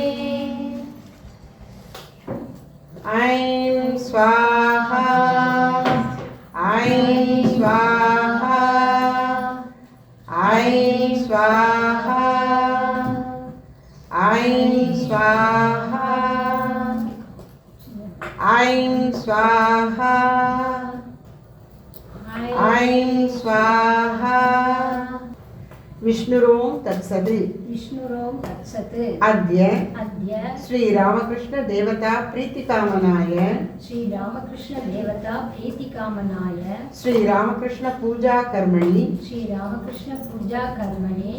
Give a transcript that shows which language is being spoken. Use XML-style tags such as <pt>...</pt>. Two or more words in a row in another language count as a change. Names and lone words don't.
<sa>ஐம் ஸ்வாஹா ஐம் ஸ்வாஹா ஐம் ஸ்வாஹா ஐம் ஸ்வாஹா ஐம் ஸ்வாஹா ஐம் ஸ்வாஹா विष्णुरोम तत्सत् विष्णुरोम तत्सत् अद्य अद्य श्री रामकृष्ण देवता प्रीतिकामनाय श्री रामकृष्ण देवता प्रीतिकामनाय श्री रामकृष्ण पूजा कर्मणि श्री रामकृष्ण पूजा कर्मणि</sa>